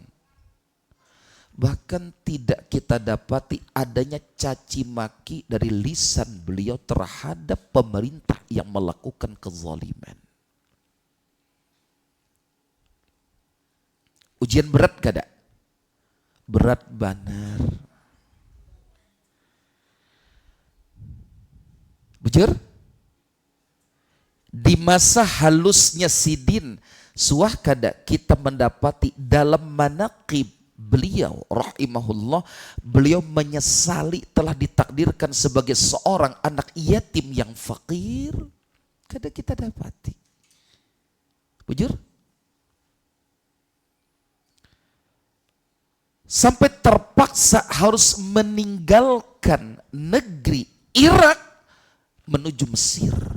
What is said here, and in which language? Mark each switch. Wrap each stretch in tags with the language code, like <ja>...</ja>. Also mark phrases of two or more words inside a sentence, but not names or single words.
<id>Bahkan tidak kita dapati adanya caci maki dari lisan beliau terhadap pemerintah yang melakukan kezaliman.</id> <bjn>Ujian berat kada? Berat banar. Bujur? Di masa halusnya sidin, suah kada kita mendapati dalam manaqib beliau rahimahullah,</bjn> <id>beliau menyesali telah ditakdirkan sebagai seorang anak yatim yang fakir.</id> <bjn>Kada kita dapati. Bujur?</bjn> <id>Sampai terpaksa harus meninggalkan negeri Irak menuju Mesir.</id>